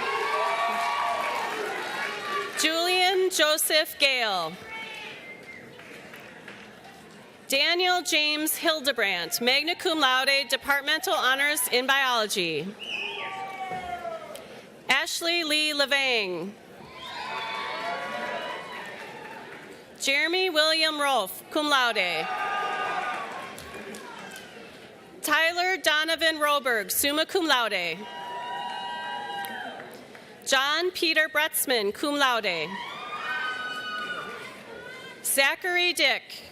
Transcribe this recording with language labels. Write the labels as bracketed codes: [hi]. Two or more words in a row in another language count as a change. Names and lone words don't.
[en] Julian Joseph Gale. Daniel James Hildebrandt, [la] magna cum laude, [en] Departmental Honors in Biology. Ashley Lee Levang. Jeremy William Rolfe, [la] cum laude. [en] Tyler Donovan Roberg, [la] summa cum laude. [en] John Peter Bretzman, [la] cum laude. [en] Zachary Dick.